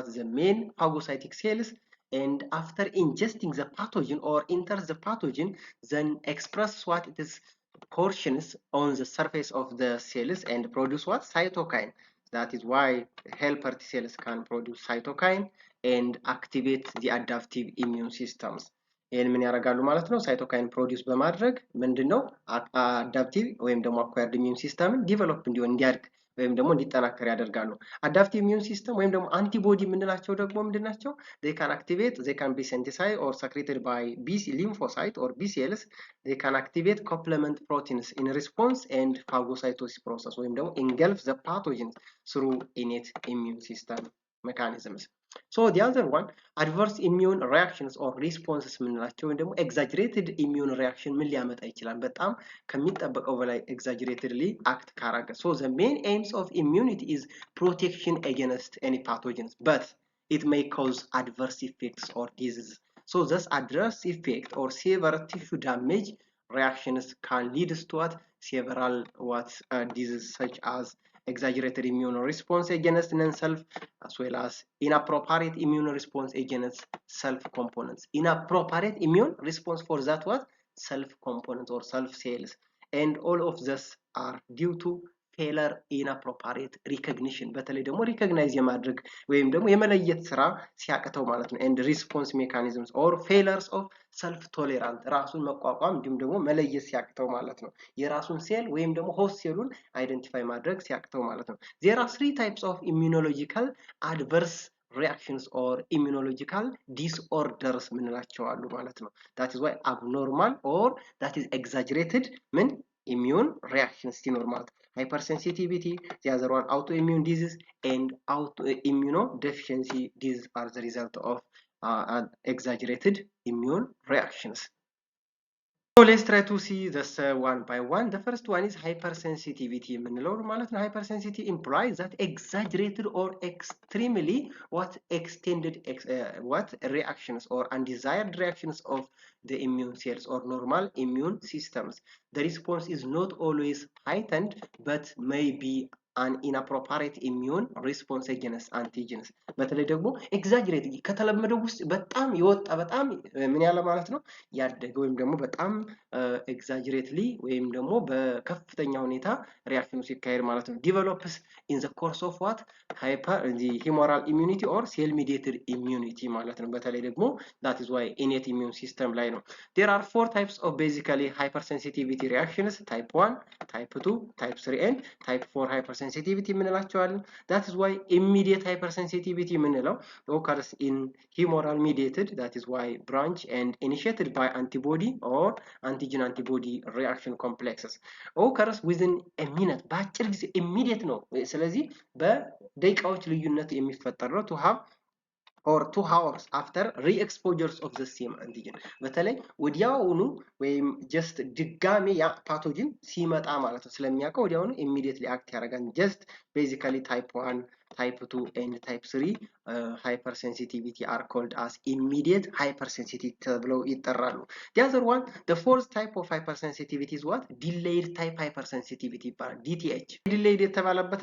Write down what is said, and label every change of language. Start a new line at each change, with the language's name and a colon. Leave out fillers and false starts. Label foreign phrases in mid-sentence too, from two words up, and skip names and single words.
English: The main phagocytic cells. And after ingesting the pathogen or enters the pathogen, then express what? It is portions on the surface of the cells and produce what? Cytokine. That is why helper T cells can produce cytokine and activate the adaptive immune systems.
Amharic: ይህን ምን ያደርጋሉ ማለት ነው?
English: cytokine produce
Amharic: በማድረግ ምንድነው አዳፕቲቭ ወይም ደግሞ
English: acquired immune system
Amharic: ዲቨሎፕ እንዲሆን እንዲያድግ ወይም ደግሞ እንዲጠናከር ያደርጋሉ።
English: adaptive immune system
Amharic: ወይም ደግሞ አንቲቦዲ የምንላቸው ደግሞ ምንድናቸው?
English: they can activate, they can be synthesized or secreted by B lymphocyte or B cells. They can activate complement proteins in response and phagocytosis process
Amharic: ወይም ደግሞ
English: engulf the pathogens through innate immune system mechanisms. So the other one, adverse immune reactions or responses
Amharic: የምንላቸው ወይም ደግሞ
English: exaggerated immune reaction
Amharic: ምን ሊያመጣ ይችላል? በጣም ከሚጠበቀው በላይ
English: exaggeratedly act
Amharic: ካረገ.
English: So the main aims of immunity is protection against any pathogens, but it may cause adverse effects or diseases. So this adverse effect or severe tissue damage reactions can lead to what? Several diseases such as exaggerated immune response against non-self, as well as inappropriate immune response against self components. Inappropriate immune response for that what? Self components or self cells. And all of this are due to failure inappropriate recognition.
Amharic: በተለይ ደግሞ ሪኮግናይዝ የማድረግ ወይም ደግሞ የመለየት ስራ ሲያቅተው ማለት ነው።
English: and response mechanisms or failures of self tolerant
Amharic: ራሱን መቋቋም እንዲሁም ደግሞ መለየት ሲያቅተው ማለት ነው። የራሱን ሴል ወይም ደግሞ ሆስት ሴሉን አይደንቲፋይ ማድረግ ሲያቅተው ማለት ነው።
English: there are 3 types of immunological adverse reactions or immunological disorders
Amharic: ምንላቸው አሉ ማለት ነው።
English: that is why abnormal or that is exaggerated ምን immune reactions
Amharic: ሲኖር ማለት
English: hypersensitivity, the other one autoimmune disease, and immunodeficiency disease are the result of exaggerated immune reactions. So let's try to see this one by one. The first one is hypersensitivity. Hypersensitivity implies that exaggerated or extremely extended reactions or undesired reactions of the immune cells or normal immune systems. The response is not always heightened but may be an inappropriate immune response against antigens
Amharic: በተለይ ደግሞ ኤግዛጀሬት ከተለመደው ውስጥ በጣም የወጣ በጣም ምን ያለ ማለት ነው ያደገ ወይም ደግሞ በጣም ኤግዛጀሬትሊ ወይም ደግሞ በከፍተኛ ሁኔታ ሪአክሽኑ ሲካሄድ ማለት ነው
English: develops in the course of what hyper the humoral immunity or cell mediated immunity
Amharic: ማለት ነው በተለይ ደግሞ
English: that is why innate immune system
Amharic: ላይ ነው
English: there are 4 types of basically hypersensitivity reactions type 1 type 2 type 3 and type 4 hypersensitivity የምንላቸዋለን that is why immediate hypersensitivity የምንለው occurs in humoral mediated that is why branch and initiated by antibody or antigen antibody reaction complexes occurs within a minute
Amharic: በአጭር ጊዜ
English: immediate
Amharic: ነው ስለዚህ በደቂቃዎች ልዩነት የሚፈጠር ነው
English: to have or 2 hours after re-exposures of the same antigen
Amharic: በተለይ ወዲያውኑ ወይም
English: just
Amharic: ድጋሜ ያ ፓቶጂን ሲመጣ ማለት ነው ስለሚያውቀው ወዲያውኑ
English: immediately act ያደርጋል just basically type 1 type 2 and type 3 hypersensitivity are called as immediate hypersensitivity
Amharic: ተብለው ይጠራሉ
English: the other one the fourth type of hypersensitivity is what delayed type hypersensitivity ይባላል DTH delayed የተባለበት